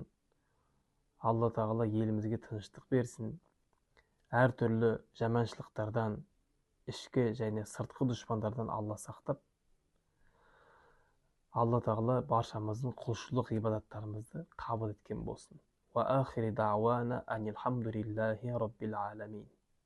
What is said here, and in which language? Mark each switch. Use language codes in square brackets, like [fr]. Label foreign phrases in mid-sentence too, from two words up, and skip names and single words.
[kk] Алла тағала елімізге тыныштық берсін. Әртүрлі жаманшылықтардан, ішкі және сыртқы дұшпандардан Алла сақтап, Алла тағала баршамыздың құлшылық ғибадаттарымызды қабыл еткен болсын. [ar] وآخر دعوانا أن الحمد لله رب العالمين.